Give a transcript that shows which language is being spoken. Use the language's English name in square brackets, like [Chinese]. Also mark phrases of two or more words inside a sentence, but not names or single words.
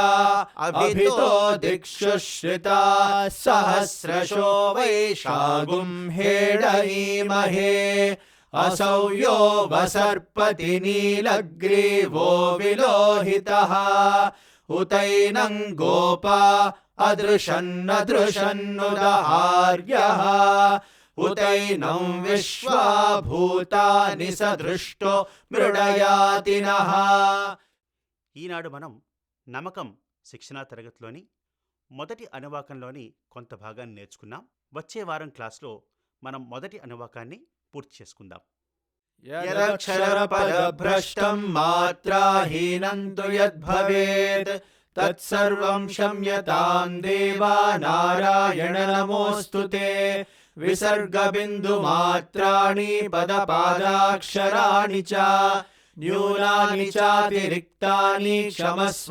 [Sanskrit] अभितो दिक्षुश्रिता सहस्रशो वैशागुं हेडयीमहे असौ यो वसर्पति नीलग्रीवो विलोहितः उतैनं गोपा अदृशन्नदृशन्नुदहार्यः उतैनं विश्वा भूतानि सदृष्टो मृडयातिनः. [Telugu] ఈనాడు మనం నమ్మకం శిక్షణా తరగతిలోని మొదటి అనువాకంలోని కొంత భాగాన్ని నేర్చుకున్నాం. వచ్చే వారం క్లాస్లో మనం మొదటి అనువాకాన్ని పూర్తి చేసుకుందాం. [Sanskrit] यदक्षरपदभ्रष्टं मात्राहीनं तु यद्भवेत् तत्सर्वं क्षम्यतां देवा नारायण नमोऽस्तु ते विसर्गबिन्दुमात्राणि पदपादाक्षराणि च न्यूनानि चातिरिक्तानि क्षमस्व